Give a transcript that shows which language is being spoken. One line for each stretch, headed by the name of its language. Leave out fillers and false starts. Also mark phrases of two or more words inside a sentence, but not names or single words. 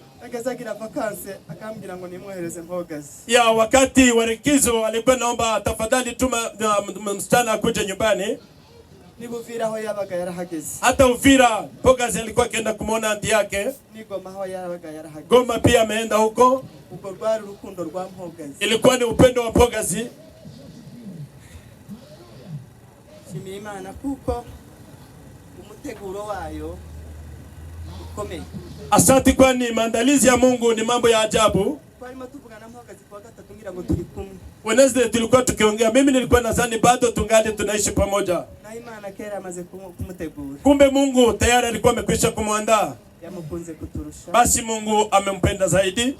Swahili: Ya wakati wa likizo alikuwa naomba tafadhali tuma msichana akuje nyumbani. Hata Uvira Mpogazi alikuwa akienda kumuona anti yake. Goma pia ameenda huko. Ilikuwa ni upendo wa Mpogazi.
Kinyarwanda: Imana kuko umuteguro wayo ukomeye.
Swahili: Asante, kwani maandalizi ya Mungu ni mambo ya ajabu. Wednesday tulikuwa tukiongea, mimi nilikuwa nadhani bado tungali tunaishi pamoja. Kumbe Mungu tayari alikuwa amekwisha kumwandaa. Basi Mungu amempenda zaidi.